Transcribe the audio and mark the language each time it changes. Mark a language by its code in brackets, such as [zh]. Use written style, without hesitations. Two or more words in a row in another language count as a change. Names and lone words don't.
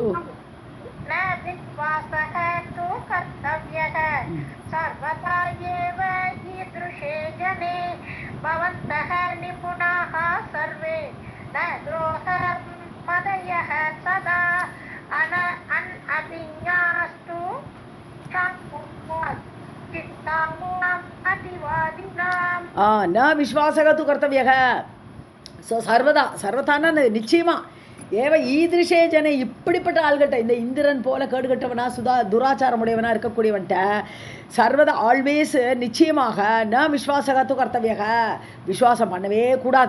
[sa] न विश्वासः तु कर्तव्यः सर्वदा एव ईदृशे जने भवन्तः निपुणाः सर्वे न द्रोहमदयः सदा अभिज्ञास्तु चित्तानाम् अतिवादिनाम् न विश्वासः तु कर्तव्यः [ta] ஸோ சர்வதான நிச்சயமா [sa] एव ईदृशे जन [ta] இப்படிப்பட்ட ஆள்கிட்ட இந்த இந்திரன் போல கேடுகட்டவனா துராச்சாரமுடையவனா இருக்கக்கூடியவன்ட்ட சர்வதா ஆல்வேஸ் நிச்சயமாக [sa] न विश्वासस्तु कर्तव्यः [ta] விஸ்வாசம் பண்ணவே கூடாது.